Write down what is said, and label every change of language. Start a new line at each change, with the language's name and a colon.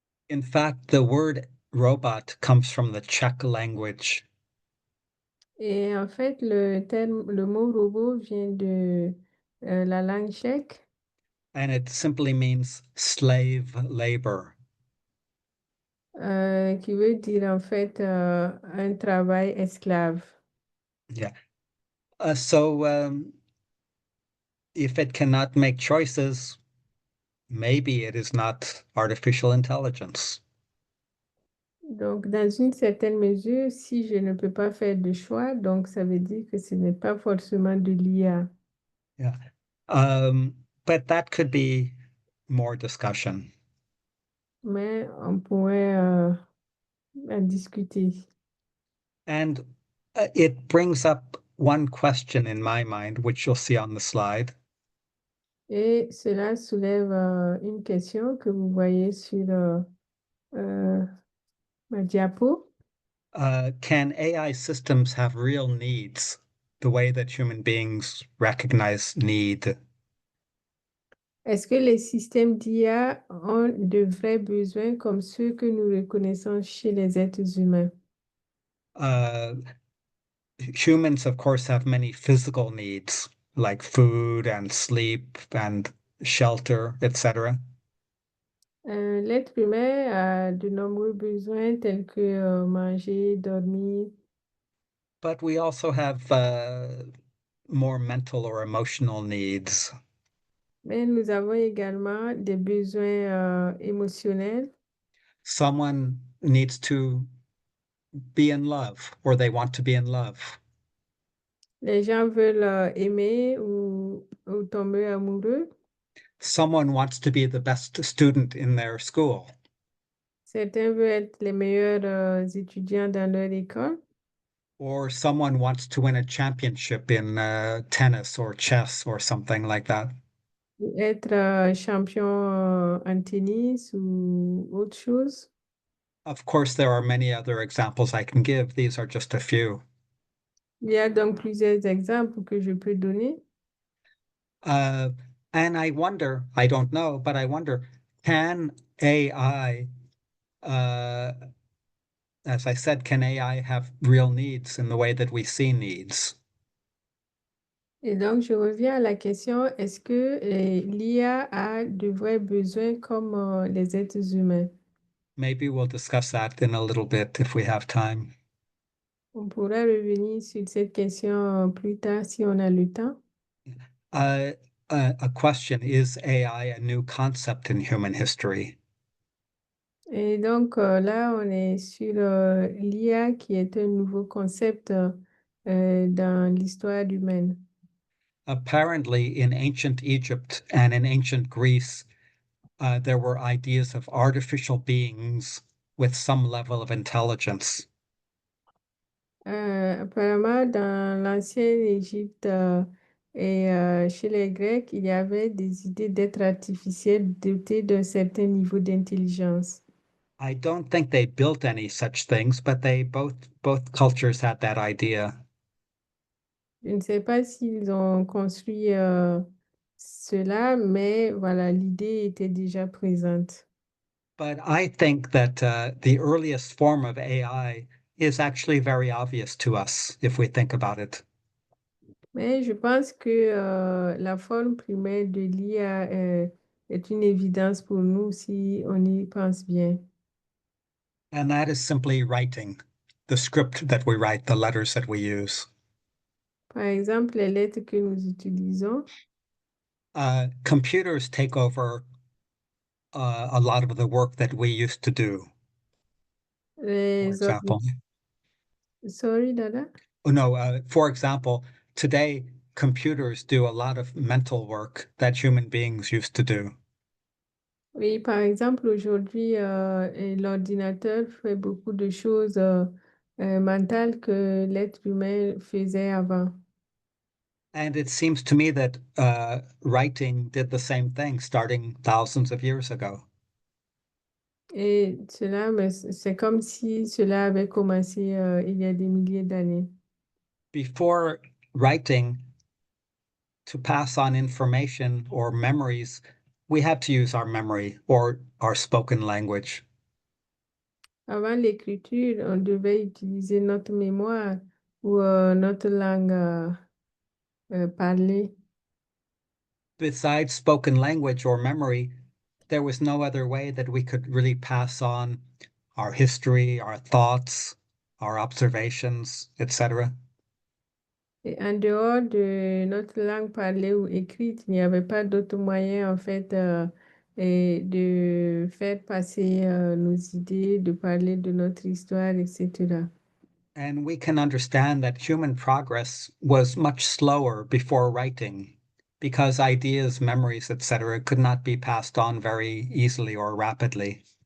English: In fact, the word robot comes from the Czech language,
French: Et en fait, le mot robot vient de la langue tchèque
English: and it simply means slave labor.
French: qui veut dire en fait un travail esclave.
English: Yeah. So if it cannot make choices, maybe it is not artificial intelligence.
French: Donc, dans une certaine mesure, si je ne peux pas faire de choix, donc ça veut dire que ce n'est pas forcément de l'IA.
English: Yeah. But that could be more discussion.
French: Mais on pourrait en discuter.
English: And it brings up one question in my mind, which you'll see on the slide.
French: Et cela soulève une question que vous voyez sur ma diapo.
English: Can AI systems have real needs the way that human beings recognize need?
French: Est-ce que les systèmes d'IA ont de vrais besoins comme ceux que nous reconnaissons chez les êtres humains?
English: Uh, Humans, of course, have many physical needs like food and sleep and shelter, etc.
French: L'être humain a de nombreux besoins tels que manger, dormir.
English: But we also have more mental or emotional needs.
French: Mais nous avons également des besoins émotionnels.
English: Someone needs to be in love or they want to be in love.
French: Les gens veulent aimer ou tomber amoureux.
English: Someone wants to be the best student in their school.
French: Certains veulent être les meilleurs étudiants dans leur école.
English: Or someone wants to win a championship in tennis or chess or something like that.
French: Ou être champion en tennis ou autre chose.
English: Of course, there are many other examples I can give. These are just a few.
French: Il y a donc plusieurs exemples que je peux donner.
English: Uh, and I wonder, I don't know, but I wonder, can AI, as I said, can AI have real needs in the way that we see needs?
French: Et donc, je reviens à la question, est-ce que l'IA a de vrais besoins comme les êtres humains?
English: Maybe we'll discuss that in a little bit if we have time.
French: On pourra revenir sur cette question plus tard si on a le temps.
English: Uh, a question, is AI a new concept in human history?
French: Et donc, là, on est sur l'IA qui est un nouveau concept dans l'histoire humaine.
English: Apparently, in ancient Egypt and in ancient Greece, there were ideas of artificial beings with some level of intelligence.
French: Apparemment, dans l'ancienne Égypte et chez les Grecs, il y avait des idées d'êtres artificiels dotés d'un certain niveau d'intelligence.
English: I don't think they built any such things, but they both cultures had that idea.
French: Je ne sais pas s'ils ont construit cela, mais voilà, l'idée était déjà présente.
English: But I think that the earliest form of AI is actually very obvious to us if we think about it.
French: Mais je pense que la forme primaire de l'IA est une évidence pour nous si on y pense bien.
English: And that is simply writing, the script that we write, the letters that we use.
French: Par exemple, les lettres que nous utilisons,
English: Computers take over a lot of the work that we used to do, for
French: les
English: example. Sorry, Dada? Oh, no, for example, today computers do a lot of mental work that human beings used to do.
French: Oui, par exemple, aujourd'hui, l'ordinateur fait beaucoup de choses mentales que l'être humain faisait avant.
English: And it seems to me that writing did the same thing starting thousands of years ago.
French: Et cela, mais c'est comme si cela avait commencé il y a des milliers d'années.
English: Before writing, to pass on information or memories, we had to use our memory or our spoken language.
French: Avant l'écriture, on devait utiliser notre mémoire ou notre langue parlée.
English: Besides spoken language or memory, there was no other way that we could really pass on our history, our thoughts, our observations, etc.
French: Et en dehors de notre langue parlée ou écrite, il n'y avait pas d'autre moyen, en fait, et de faire passer nos idées, de parler de notre histoire, etc.
English: And we can understand that human progress was much slower before writing because ideas, memories, etc., could not be passed on very easily or rapidly.